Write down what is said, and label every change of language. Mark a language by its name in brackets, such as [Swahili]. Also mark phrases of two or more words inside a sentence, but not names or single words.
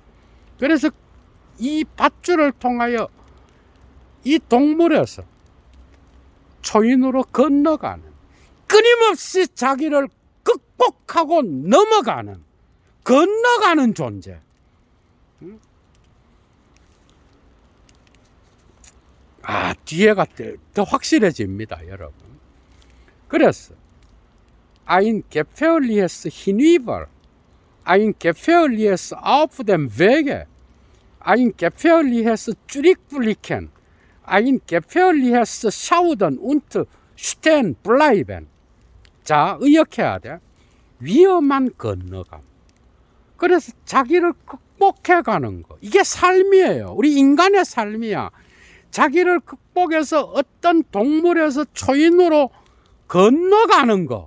[Korean] 그래서 이 밧줄을 통하여 이 동물에서 초인으로 건너가는, 끊임없이 자기를 극복하고 넘어가는, 건너가는 존재. 뒤에가 더 확실해집니다, 여러분. [German] 그래서 ein gefährliches Hinüber, ein gefährliches Auf dem Wege, ein gefährliches Zurückblicken, ein gefährliches Schauden und stehen bleiben. [Korean] 자, 의역해야 돼. 위험한 건너감. 그래서 자기를 극복해가는 거. 이게 삶이에요. 우리 인간의 삶이야. 자기를 극복해서 어떤 동물에서 초인으로 건너가는 거.